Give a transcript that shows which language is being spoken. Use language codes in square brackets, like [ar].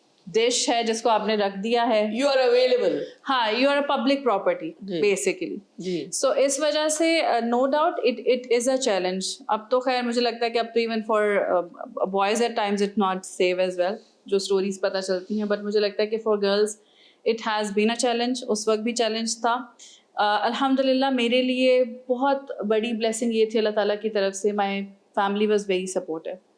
[ur] Dish ہے جس کو آپ نے رکھ دیا ہے. [en] You are available. ہاں, you are a public property basically. [ur] جی. [en] So اس وجہ سے no doubt it is a challenge. [ur] اب تو خیر مجھے لگتا ہے کہ اب تو [en] even for boys at times it not safe as well, [ur] جو اسٹوریز پتہ چلتی ہیں, [en] but [ur] مجھے لگتا ہے کہ [en] For girls it has been a challenge. [ur] اس وقت بھی چیلنج تھا. الحمد للہ میرے لیے بہت بڑی بلیسنگ یہ تھی اللہ تعالیٰ کی طرف سے, [en] My family was very supportive.